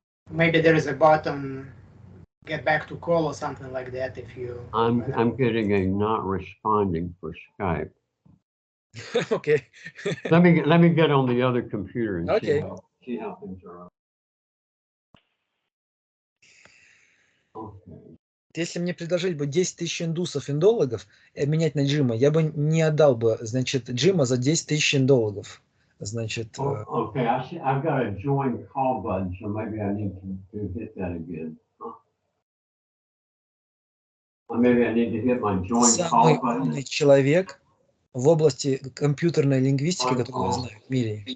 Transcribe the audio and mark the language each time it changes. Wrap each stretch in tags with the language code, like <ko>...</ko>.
<en>Maybe there is a button, get back to call or something like that. If you, I'm getting a not responding for Skype. Okay. let me get on the other computer and see how things are. Okay.</en> <ru>Если мне предложили бы 10 тысяч индусов, менять на Джима, я бы не отдал бы, значит, Джима за 10 тысяч индологов. Значит.</ru> <en>Okay, I've got a join call button, so maybe I need to hit that again. Maybe I need to hit my join call button.</en> <ru>Самый умный человек в области компьютерной лингвистики, который я знаю в мире.</ru>